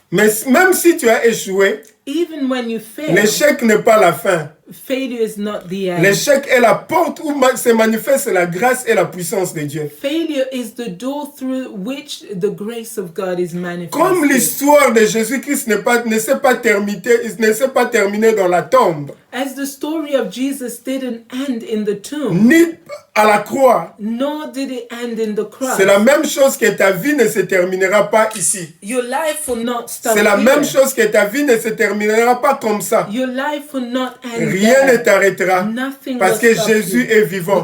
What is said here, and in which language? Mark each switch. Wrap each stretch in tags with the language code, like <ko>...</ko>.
<fr>Mais même si tu as échoué,</fr> <en>even when you fail,</en> <fr>l'échec n'est pas la fin.</fr> <en>Failure is not the end.</en> <fr>L'échec est la porte où se manifeste la grâce et la puissance de Dieu.</fr> <en>Failure is the door through which the grace of God is manifested.</en> <fr>Comme l'histoire de Jésus-Christ ne s'est pas terminée dans la tombe.</fr> <en>As the story of Jesus didn't end in the tomb.</en> <fr>Ni à la croix.</fr> <en>Nor did it end in the cross.</en> <fr>C'est la même chose que ta vie ne se terminera pas ici.</fr> <en>Your life will not stop.</en> <fr>C'est la même chose que ta vie ne se terminera pas comme ça.</fr> <en>Your life will not end.</en> <fr>Rien ne t'arrêtera.</fr> <en>Nothing</en> <fr>parce que Jésus est vivant.</fr>